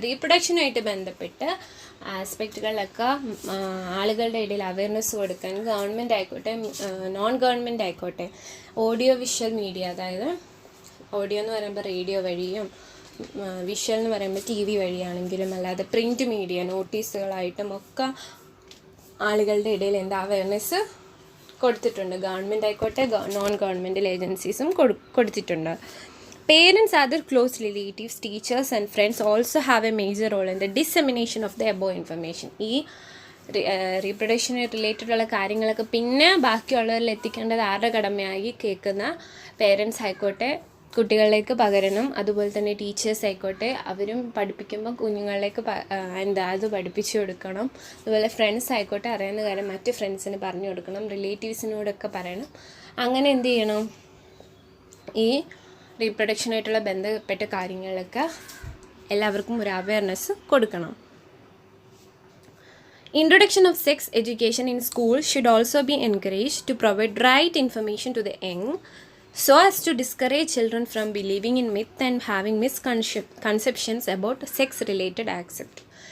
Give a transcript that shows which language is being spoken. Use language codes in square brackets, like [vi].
[ml] റീപ്രൊഡക്ഷനുമായിട്ട് ബന്ധപ്പെട്ട് ആസ്പെക്റ്റുകളിലൊക്കെ ആളുകളുടെ ഇടയിൽ അവയർനെസ് കൊടുക്കാൻ ഗവൺമെൻറ് ആയിക്കോട്ടെ നോൺ ഗവൺമെൻറ് ആയിക്കോട്ടെ ഓഡിയോ വിഷ്വൽ മീഡിയ, അതായത് ഓഡിയോ എന്ന് പറയുമ്പോൾ റേഡിയോ വഴിയും വിഷ്വൽ എന്ന് പറയുമ്പോൾ TV വഴിയാണെങ്കിലും അല്ലാതെ പ്രിൻറ്റ് മീഡിയ നോട്ടീസുകളായിട്ടും ഒക്കെ ആളുകളുടെ ഇടയിൽ എന്താ അവയർനെസ് കൊടുത്തിട്ടുണ്ട്. ഗവൺമെൻറ് ആയിക്കോട്ടെ നോൺ ഗവൺമെൻറ്റൽ ഏജൻസീസും കൊടുത്തിട്ടുണ്ട്. [en] Parents, other close relatives, teachers and friends also have a major role in the dissemination of the above information. [ml] ഈ റീപ്രൊഡക്ഷന് റിലേറ്റഡ് ഉള്ള കാര്യങ്ങളൊക്കെ പിന്നെ ബാക്കിയുള്ളവരിൽ എത്തിക്കേണ്ടത് ആരുടെ കടമയായി കേൾക്കുന്ന പേരൻസ് ആയിക്കോട്ടെ കുട്ടികളിലേക്ക് പകരണം. അതുപോലെ തന്നെ ടീച്ചേഴ്സ് ആയിക്കോട്ടെ അവരും പഠിപ്പിക്കുമ്പോൾ കുഞ്ഞുങ്ങളിലേക്ക് അത് പഠിപ്പിച്ചു കൊടുക്കണം. അതുപോലെ ഫ്രണ്ട്സ് ആയിക്കോട്ടെ അറിയുന്ന കാര്യം മറ്റ് ഫ്രണ്ട്സിന് പറഞ്ഞു കൊടുക്കണം, റിലേറ്റീവ്സിനോടൊക്കെ പറയണം. അങ്ങനെ എന്ത് ചെയ്യണം, ഈ റീപ്രൊഡക്ഷനായിട്ടുള്ള ബന്ധപ്പെട്ട കാര്യങ്ങളിലൊക്കെ എല്ലാവർക്കും ഒരു അവയർനെസ് കൊടുക്കണം. [en] Introduction of sex education in school should also be encouraged to provide right information to the young so as to discourage children from believing in myth and having misconceptions about sex-related aspects.